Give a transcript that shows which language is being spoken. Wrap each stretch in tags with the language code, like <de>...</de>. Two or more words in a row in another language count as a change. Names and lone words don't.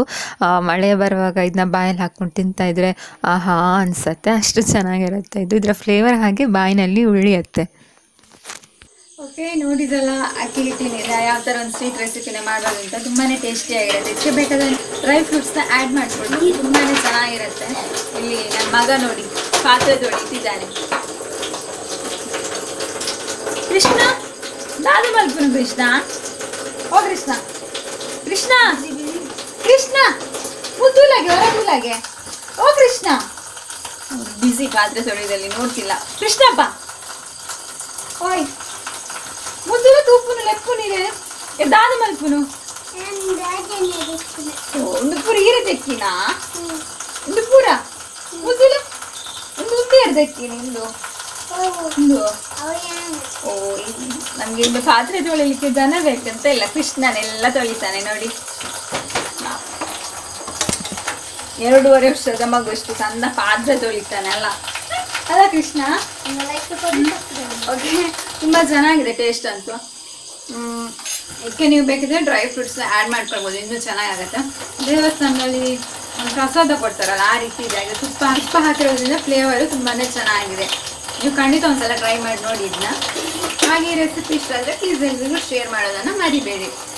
<kn>ಮಳೆ ಬರುವಾಗ ಇದನ್ನ ಬಾಯಲ್ಲಿ ಹಾಕ್ಕೊಂಡು ತಿಂತಾಯಿದ್ರೆ ಆಹಾ ಅನಿಸುತ್ತೆ, ಅಷ್ಟು ಚೆನ್ನಾಗಿರುತ್ತೆ ಇದು. ಇದರ ಫ್ಲೇವರ್ ಹಾಗೆ ಬಾಯಿನಲ್ಲಿ ಉಳಿಯುತ್ತೆ. ಓಕೆ, ನೋಡಿದ್ರಲ್ಲ ಅಕ್ಕಿ ಹಿಟ್ಟಿನಿಂದ ಯಾವ ಥರ ಒಂದು</kn> <en>sweet recipe</en> <kn>ಮಾಡೋದು ಅಂತ. ತುಂಬಾ ಟೇಸ್ಟಿಯಾಗಿರುತ್ತೆ. ಇದಕ್ಕೆ ಬೇಕಾದ</kn> <en>dry fruits add</en> <kn>ಮಾಡಿಕೊಂಡು ತುಂಬಾ ಚೆನ್ನಾಗಿರುತ್ತೆ. ಇಲ್ಲಿ ನನ್ನ ಮಗ ನೋಡಿ ಪಾತ್ರೆ ತೊಳಿತಿದ್ದಾನೆ.</kn> <tcy>ಕೃಷ್ಣ ದಾದು ಮಲ್ಪುನು ಕೃಷ್ಣ ಓ ಕೃಷ್ಣ ಕೃಷ್ಣ ಕೃಷ್ಣ ಮುದ್ದುಲಾಗೆ ಹೊರಗುಲಾಗೆ ಓ ಕೃಷ್ಣ</tcy> <kn>ಬಿಸಿ ಪಾತ್ರೆ ತೊಳೆದಲ್ಲಿ ನೋಡ್ತಿಲ್ಲ</kn> <tcy>ಕೃಷ್ಣಪ್ಪ ಓಯ್ ಮುದ್ದುಲ ತೂಪುನು ಲೆಪ್ಪುನಿರೆ ದಾದು ಮಲ್ಪುನು ಒಂದು ಪೂರ ಈರೆ ತೆಕ್ಕಿನಾ ಒಂದು ಪೂರ ಮುದ್ದುಲ ಒಂದು ಉಂಡೆ ತೆಕ್ಕಿನಿ ಒಂದು ಓ</tcy> <kn>ನಮ್ಗೆ ಇಲ್ಲಿ ಪಾತ್ರೆ ತೊಳಿಲಿಕ್ಕೆ ಜನ ಬೇಕಂತ ಇಲ್ಲ ಕೃಷ್ಣನೆಲ್ಲ ತೊಳಿತಾನೆ ನೋಡಿ 2.5 ವರ್ಷದ ಮಗು ಎಷ್ಟು ಚಂದ ಪಾತ್ರೆ ತೊಳಿತಾನೆ ಅಲ್ಲ ಅಲ್ಲ ಕೃಷ್ಣ ಓಕೆ ತುಂಬಾ ಚೆನ್ನಾಗಿದೆ ಟೇಸ್ಟ್ ಅಂತೂ ಇದಕ್ಕೆ ನೀವು ಬೇಕಿದ್ರೆ</kn> <en>dry fruits add</en> <kn>ಮಾಡ್ಕೊಳ್ಬೋದು ಇನ್ನೂ ಚೆನ್ನಾಗಾಗತ್ತೆ ದೇವಸ್ಥಾನದಲ್ಲಿ ಪ್ರಸಾದ ಕೊಡ್ತಾರಲ್ಲ ಆ ರೀತಿ ಇದೆ ತುಪ್ಪ ಹಾಕಿರೋದ್ರಿಂದ ಫ್ಲೇವರು ತುಂಬಾ ಚೆನ್ನಾಗಿದೆ ನೀವು ಖಂಡಿತ ಒಂದ್ಸಲ ಟ್ರೈ ಮಾಡಿ ನೋಡಿ ಇದನ್ನ ಹಾಗೆ ರೆಸಿಪಿ ಇಷ್ಟ ಆದರೆ ಪ್ಲೀಸ್ ಎಲ್ರಿಗೂ ಶೇರ್ ಮಾಡೋದನ್ನು ಮರಿಬೇಡಿ</kn>